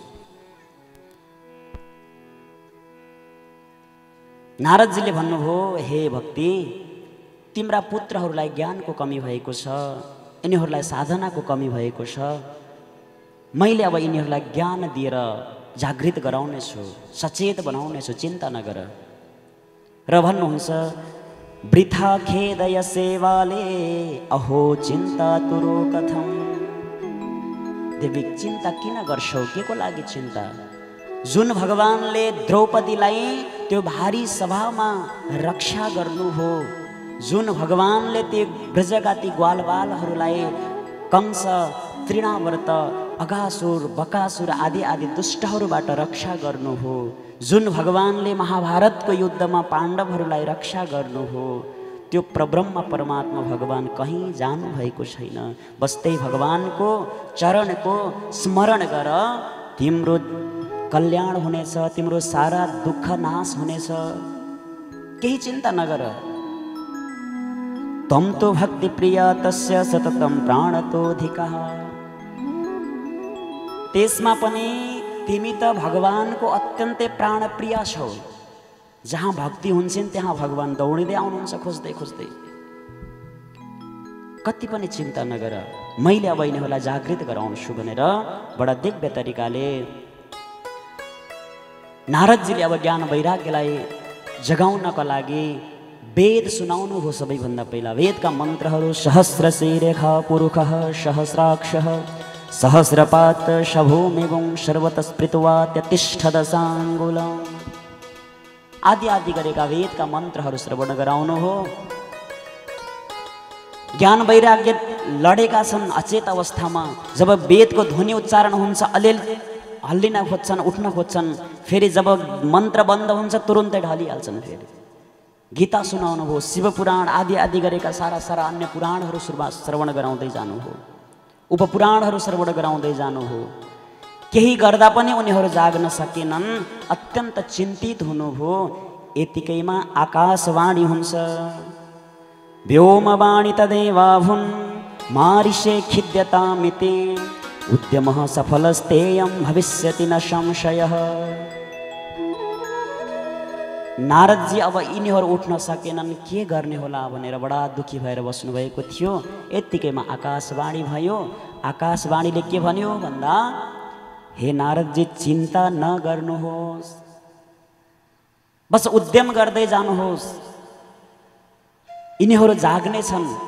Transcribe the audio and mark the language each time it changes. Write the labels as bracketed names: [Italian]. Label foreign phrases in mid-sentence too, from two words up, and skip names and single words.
[Nepali] नारदजीले भन्नुभयो, हे भक्ति, तिम्रा पुत्रहरूलाई ज्ञानको कमी भएको छ, यिनीहरूलाई साधनाको कमी भएको छ। मैले अब यिनीहरूलाई ज्ञान दिएर जागृत गराउनेछु, सचेत बनाउनेछु, चिन्ता नगर। र भन्नुहुन्छ, [Sanskrit] वृथा खेदय सेवाले अहो चिन्ता तुरो कथम। [Nepali] देवी चिन्ता किन गर्छौ, के को लागि चिन्ता? जुन भगवानले द्रौपदीलाई त्यो भारी सभामा रक्षा गर्नुभयो, जुन भगवानले त्यो ब्रजगाती ग्वालबालहरूलाई कंस, तृणावर्त, अगासुर, बकासुर आदि आदि दुष्टहरूबाट रक्षा गर्नुभयो, जुन भगवानले महाभारतको युद्धमा पाण्डवहरूलाई रक्षा गर्नुभयो, त्यो प्रब्रह्म परमात्मा भगवान कहीँ जानु भएको छैन। बस त्यही भगवानको चरणको स्मरण गर, तिम्रो कल्याण हुनेछ, तिम्रो सारा दुःख नाश हुनेछ, केही चिन्ता नगर। [Sanskrit] तम तो भक्ति प्रिय तस्य सततम प्राणतोधिकः। [Nepali] त्यसमा पनि तिमी त भगवानको अत्यन्तै प्राणप्रिय छौ। जहाँ भक्ति हुन्छन् त्यहाँ भगवान दौडिँदै आउनुहुन्छ खोज्दै खोज्दै। कति पनि चिन्ता नगर, मैले अब यिनीहरूलाई जागृत गराउँछु भनेर बडा दिव्य तरिकाले नारदजीले अब ज्ञान वैराग्यलाई जगाउनका लागि वेद सुनाउनु हो। सबैभन्दा पहिला वेदका मन्त्रहरू [Sanskrit] सहस्रशीरेख पुरुषः सहस्राक्षः सहस्रपात शभूमिगुं सर्वतस्पृत्वा त्यतिष्ठदशाङ्गुलम् [Nepali] आदि आदि गरेका वेदका मन्त्रहरू श्रवण गराउनु हो। ज्ञान वैराग्य लडेका छन् अचेत अवस्थामा। जब वेदको ध्वनि उच्चारण हुन्छ अलिअलि हल्लिन खोज्छन्, उठ्न खोज्छन्, फेरि जब मन्त्र बन्द हुन्छ तुरुन्तै ढलिहाल्छन्। फेरि गीता सुनाउनु हो, शिव पुराण आदि आदि गरेका सारा सारा अन्य पुराणहरू श्रवण गराउँदै जानु हो, उपपुराणहरू श्रवण गराउँदै जानु हो। केही गर्दा पनि उनीहरू जाग्न सकेनन्, अत्यन्त चिन्तित हुनुभयो। यतिकैमा आकाशवाणी हुन्छ, [Sanskrit] व्योमवाणी तदेवाभुन् मारिषे खिद्यतामिति उद्यमः सफलस्तेयं भविष्यति न संशयः। [Nepali] नारदजी अब यिनीहरू उठ्न सकेनन्, के गर्ने होला भनेर बडा दुखी भएर बस्नुभएको थियो। यतिकैमा आकाशवाणी भयो। आकाशवाणीले के भन्यो भन्दा, हे नारदजी चिन्ता नगर्नुहोस्, बस उद्यम गर्दै जानुहोस्, यिनीहरू जाग्नेछन्।